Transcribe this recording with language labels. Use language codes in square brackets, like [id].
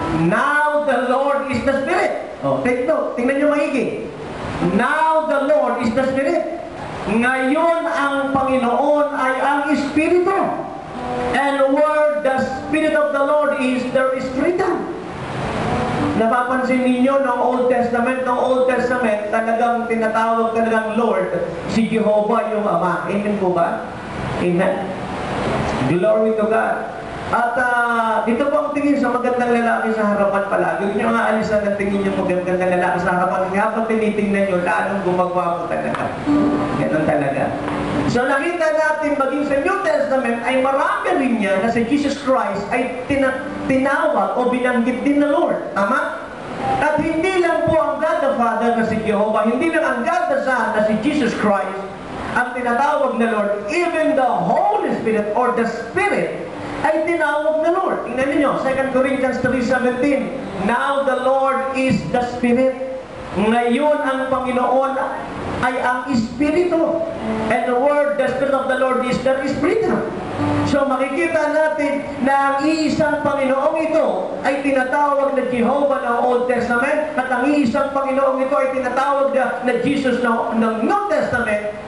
[en] Now the Lord is the Spirit. Take note. [tl] Tingnan nyo maigi. [en] Now the Lord is the Spirit. [tl] Ngayon ang Panginoon ay ang Espiritu. [en] And where the Spirit of the Lord is, there is freedom. [tl] Napapansin ninyo, noong Old Testament, talagang tinatawag talagang Lord, si Jehovah yung Ama. Amen po ba? Amen. [en] Glory to God. [tl] At dito po ang tingin sa magandang lalaki sa harapan palagi. Huwag nyo nga alisan ang tingin yung magandang lalaki sa harapan. Habang tinitingnan nyo, lalong gumagwapo talaga. Ganun talaga. So nakita natin maging sa New Testament ay marami rin niya na si Jesus Christ ay tinawag o binanggit din na Lord. Tama? At hindi lang po ang God the Father na si Jehovah, hindi lang ang God the Son na si Jesus Christ ang tinatawag na Lord. [en] Even the Holy Spirit or the Spirit [tl] ay tinawag na [en] Lord. [tl] Tingnan niyo, 2 Corinthians 3:17. [en] Now the Lord is the Spirit. [tl] Ngayon ang Panginoon ay ang Espiritu. [en] And the word, the Spirit of the Lord is the Espiritu. [tl] So makikita natin na ang iisang Panginoong ito ay tinatawag na Jehovah ng Old Testament at ang iisang Panginoong ito ay tinatawag na Jesus ng New Testament.